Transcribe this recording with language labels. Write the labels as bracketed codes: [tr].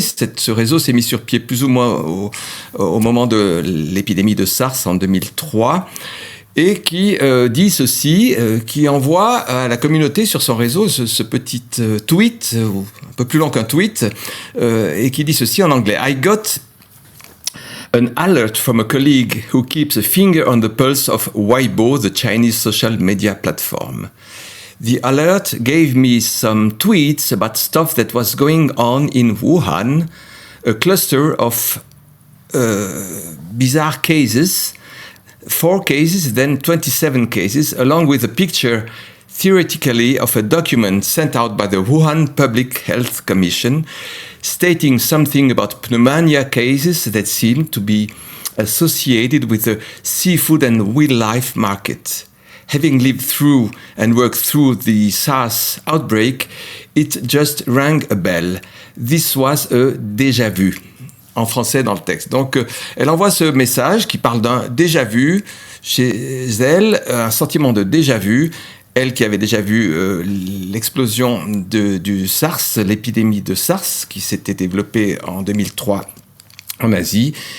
[fr] Ce réseau s'est mis sur pied plus ou moins au moment de l'épidémie de SARS en 2003. Et qui dit ceci, qui envoie à la communauté sur son réseau ce petit tweet, un peu plus long qu'un tweet, et qui dit ceci en anglais. [en] I got an alert from a colleague who keeps a finger on the pulse of Weibo, the Chinese social media platform. The alert gave me some tweets about stuff that was going on in Wuhan, a cluster of bizarre cases, 4 cases, then 27 cases, along with a picture theoretically of a document sent out by the Wuhan Public Health Commission stating something about pneumonia cases that seemed to be associated with the seafood and wildlife market. Having lived through and worked through the SARS outbreak, it just rang a bell. This was a déjà vu. [fr] En français dans le texte. Donc, elle envoie ce message qui parle d'un déjà vu chez elle, un sentiment de déjà vu. Elle qui avait déjà vu l'explosion du SARS, l'épidémie de SARS qui s'était développée en 2003 en Asie.